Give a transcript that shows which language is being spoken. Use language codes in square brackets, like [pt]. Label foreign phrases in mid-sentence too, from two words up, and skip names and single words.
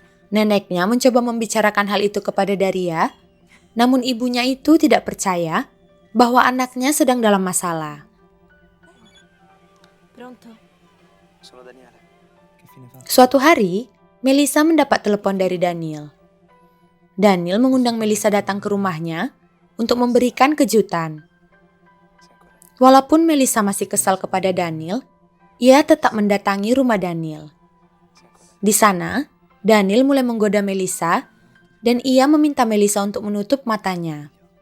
[id] Neneknya mencoba membicarakan hal itu kepada Daria, namun ibunya itu tidak percaya bahwa anaknya sedang dalam masalah. [it] Pronto? Sono Daniele. Che fine fa? [id] Suatu hari, Melissa mendapat telepon dari Daniel. Daniel mengundang Melissa datang ke rumahnya untuk memberikan kejutan. Walaupun Melissa masih kesal kepada Daniel, ia tetap mendatangi rumah Daniel. Di sana, Daniel mulai menggoda Melissa dan ia meminta Melissa untuk menutup matanya.